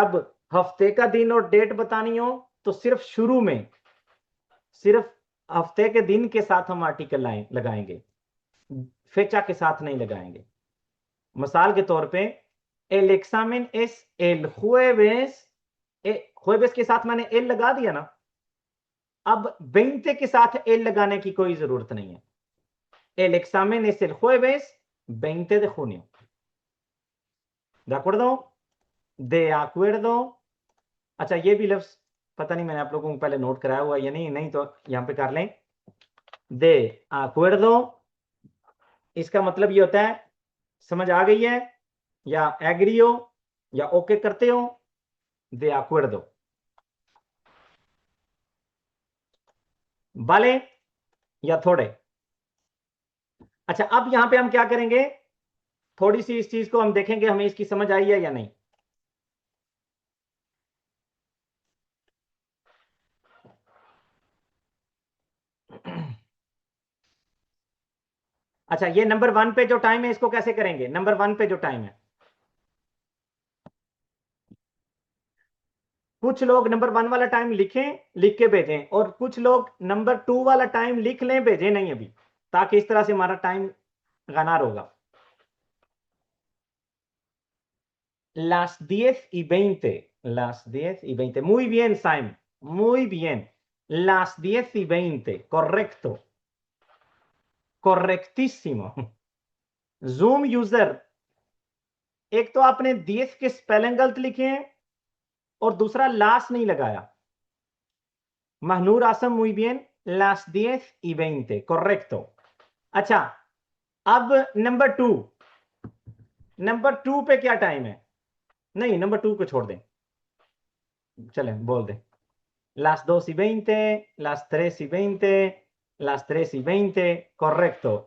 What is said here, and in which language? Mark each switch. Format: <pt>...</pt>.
<hi>जब हफ्ते का दिन और डेट बतानी हो तो सिर्फ शुरू में सिर्फ हफ्ते के दिन के साथ हम आर्टिकल लगाएंगे, फेचा के साथ नहीं लगाएंगे। मिसाल के तौर पे</hi> <es>el examen es el jueves,</es> <hi>jueves के साथ मैंने एल लगा दिया ना, अब 20 के साथ एल लगाने की कोई जरूरत नहीं है।</hi> <es>el examen es el jueves 20 de junio। ¿De acuerdo? De acuerdo।</es> <hi>अच्छा, ये भी लफ्ज पता नहीं मैंने आप लोगों को पहले नोट कराया हुआ या नहीं, नहीं तो यहां पे कर लें।</hi> <es>de acuerdo,</es> <hi>इसका मतलब ये होता है समझ आ गई है, या एग्री हो या ओके करते हो।</hi> <es>de acuerdo, vale</es> <hi>या थोड़े। अच्छा, अब यहां पे हम क्या करेंगे, थोड़ी सी इस चीज को हम देखेंगे हमें इसकी समझ आई है या नहीं। अच्छा, ये नंबर 1 पे जो टाइम है इसको कैसे करेंगे। नंबर 1 पे जो टाइम है, कुछ लोग नंबर 1 वाला टाइम लिखें, लिख के भेजें, और कुछ लोग नंबर 2 वाला टाइम लिख लें, भेजें नहीं अभी, ताकि इस तरह से हमारा टाइम ganar होगा।</hi> <es>Las 10:20, las 10:20, muy bien Simon, muy bien, las 10:20, correcto, correctísimo।</es> <hi>Zoom user, एक तो आपने 10 के स्पेलिंग गलत लिखे हैं और दूसरा लास्ट नहीं लगाया।</hi> <es>महनूर आसम, muy bien, las 10:20, correcto।</es> <hi>अच्छा, अब नंबर 2 पे क्या टाइम है। नहीं, नंबर 2 को छोड़ दें, चलें बोल दें।</hi> <es>las 2:20, las 3:20, las 3:20, correcto।</es>